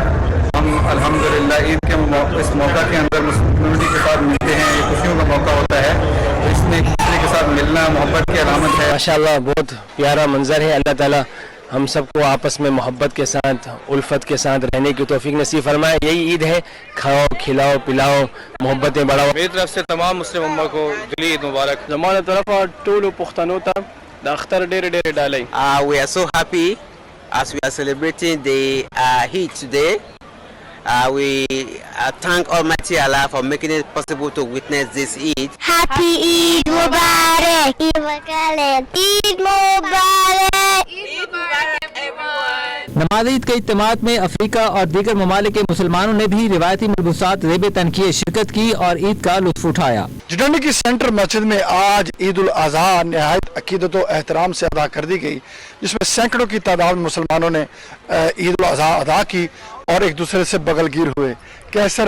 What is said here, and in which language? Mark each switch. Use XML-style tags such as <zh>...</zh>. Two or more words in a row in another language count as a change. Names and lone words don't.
<ur>ہم الحمدللہ عید کے اس موقع کے اندر مسلم کمیونٹی کے ساتھ ملتے ہیں، یہ خوشیوں کا موقع ہوتا ہے، تو اس میں ایک دوسرے کے ساتھ ملنا محبت کی علامت ہے۔ ماشاءاللہ بہت پیارا منظر ہے۔ اللہ تعالیٰ ہم سب کو آپس میں محبت کے ساتھ الفت کے ساتھ رہنے کی توفیق نصیب فرمائے۔ یہی عید ہے، کھاؤ کھلاؤ پلاؤ محبتیں بڑھاؤ۔ میری طرف سے تمام مسلم امت کو دلی عید مبارک۔</ur> <ps>زمانہ طرف ټولو پښتنو ته د اختر ډېرې ډالۍ.</ps> <en>We are so happy as we are celebrating the Eid today. We thank Almighty Allah for making it possible to witness this Eid. Happy Eid Mubarak! Eid Mubarak! Eid Mubarak! Eid Mubarak everyone!</en> <ur>نماز عید کے اجتماعات میں افریقہ اور دیگر ممالک کے مسلمانوں نے بھی روایتی ملبوسات زیب تنکیے شرکت کی اور عید کا لطف اٹھایا۔ ڈنڈی کی سینٹرل مسجد میں آج عید الاضحیٰ نہایت عقیدت و احترام سے ادا کر دی گئی، جس میں سینکڑوں کی تعداد میں مسلمانوں نے عید الاضحیٰ ادا کی اور ایک دوسرے سے بغل گیر ہوئے۔</ur>